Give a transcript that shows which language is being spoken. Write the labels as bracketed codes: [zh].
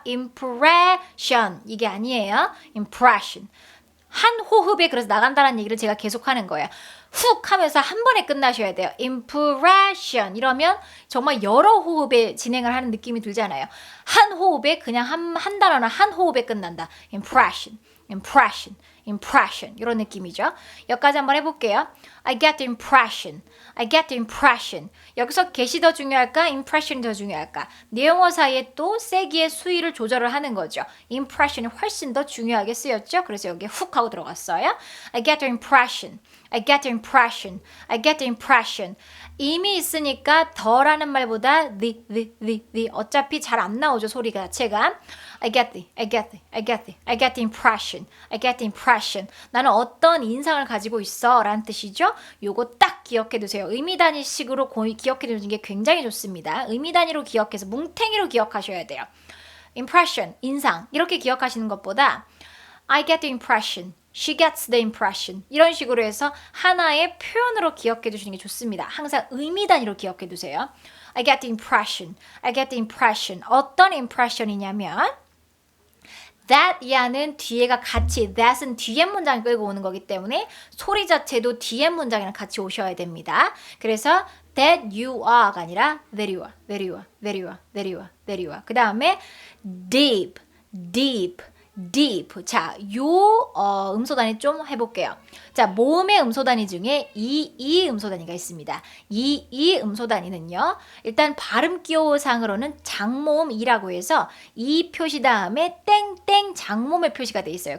[ko] impression 이게 아니에요. impression 한 호흡에 그래서 나간다는 얘기를 제가 계속 하는 거예요. 훅 하면서 한 번에 끝나셔야 돼요. impression 이러면 정말 여러 호흡에 진행을 하는 느낌이 들잖아요. 한 호흡에 그냥 한 단어나 한 호흡에 끝난다. impression, impression, impression 이런 느낌이죠. 여기까지 한번 해볼게요. [en] I get the impression, I get the impression. [ko] 여기서 get이 더 중요할까? impression이 더 중요할까? 내용어 사이에 또 세기의 수위를 조절을 하는 거죠. impression이 훨씬 더 중요하게 쓰였죠. 그래서 여기에 훅 하고 들어갔어요. [en] I get the impression, I get the impression, I get the impression. [ko] 이미 있으니까 더라는 말보다 the 어차피 잘 안 나오죠. 소리 자체가. [en] I get the, I get the, I get the, I get the impression, I get the impression. [ko] 나는 어떤 인상을 가지고 있어 라는 뜻이죠. 요거 딱 기억해 두세요. 의미 단위식으로 기억해 두는 게 굉장히 좋습니다. 의미 단위로 기억해서 뭉탱이로 기억하셔야 돼요. impression, 인상 이렇게 기억하시는 것보다 I get the impression, she gets the impression 이런 식으로 해서 하나의 표현으로 기억해 두시는 게 좋습니다. 항상 의미 단위로 기억해 두세요. [en] I get the impression, I get the impression. [ko] 어떤 impression이냐면 that 야는 뒤에가 같이 that은 뒤에 문장을 끌고 오는 거기 때문에 소리 자체도 뒤에 문장이랑 같이 오셔야 됩니다. 그래서 [en] that you are가 아니라 that you are, that you are, that you are, that you are, that you are. [ko] 그 다음에 [en] deep, deep, deep. [ko] 자, 요 음소단위 좀 해볼게요. 자, 모음의 음소단위 중에 이 음소단위가 있습니다. 이 음소단위는요. 일단 발음 기호상으로는 장모음이라고 해서 이 표시 다음에 땡땡 장모음의 표시가 돼 있어요.